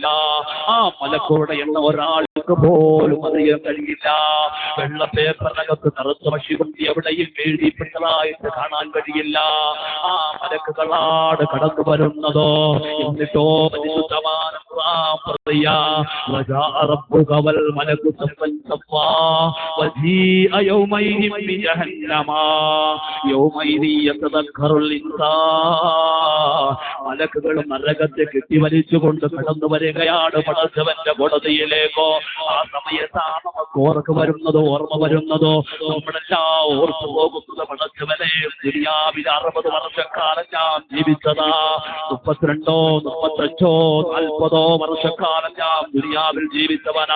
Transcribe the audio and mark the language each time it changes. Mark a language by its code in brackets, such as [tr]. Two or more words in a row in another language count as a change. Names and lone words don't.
[ml] ആ മലക്കുകളുടെ എണ്ണം ഒരാൾക്ക് പോലും അറിയാൻ കഴിയില്ല. വെള്ള പേപ്പറിനകത്ത് കറുത്ത മഷി കൊണ്ട് എവിടെയും എഴുതിപ്പെട്ടതായിട്ട് കാണാൻ കഴിയില്ല. ആ മലക്കുകളാണ് കടന്നു വരുന്നതോ. എന്നിട്ടോ പരിശുദ്ധമായ ഖുർആൻ പറയാ, [ar] وجاء ربك والملك صفا صفا وجيء يومئذ بجهنم يومئذ يتذكر الإنسان. [ml] മലക്കുകൾ നരകത്തെ കെട്ടിവലിച്ചുകൊണ്ട് കടന്നു വരികയാണ് പടച്ചവന്റെ കോടതിയിലേക്കോ. ആ സമയത്താണ് നമുക്ക് ഓർമ്മ വരുന്നതോ നമ്മളെല്ലാം ഓർത്തു പോകുന്നത്, പടച്ചവനെ, ദുനിയാവിൽ 60 വർഷക്കാലം ഞാൻ ജീവിച്ചതാ, 32 35 40 വർഷക്കാലം ഞാൻ ദുനിയാവിൽ ജീവിച്ചവനാ.